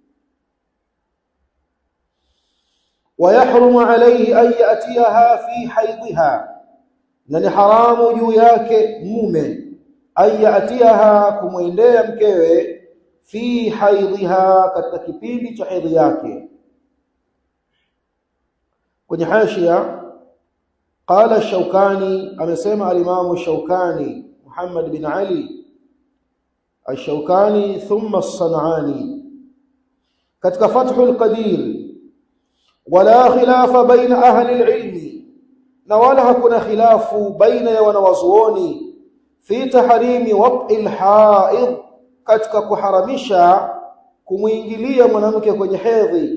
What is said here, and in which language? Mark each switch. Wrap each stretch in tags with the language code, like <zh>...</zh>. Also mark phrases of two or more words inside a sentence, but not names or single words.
<ar>ويحرم عليه أن يأتيها في حيضها,</ar> <sw>na ni haramu juu yake mume</sw> <ar>أن يأتيها,</ar> <sw>kumwendea mkewe,</sw> <ar>في حيضها,</ar> <sw>katika kipindi cha hedhi yake. Kwenye hashia qala Shawkani, amesema al-Imam Shawkani Muhammad bin Ali al-Shawkani thumma as-San'ani katika Fathul Qadir,</sw> <ar>ولا خلاف بين أهل العلم,</ar> <sw>na wala hakuna khilafu baina ya wanawazuoni,</sw> <ar>في تحريم وطء الحائض,</ar> <sw>katika kuharamisha kumuingilia mwanamke kwenye hedhi.</sw>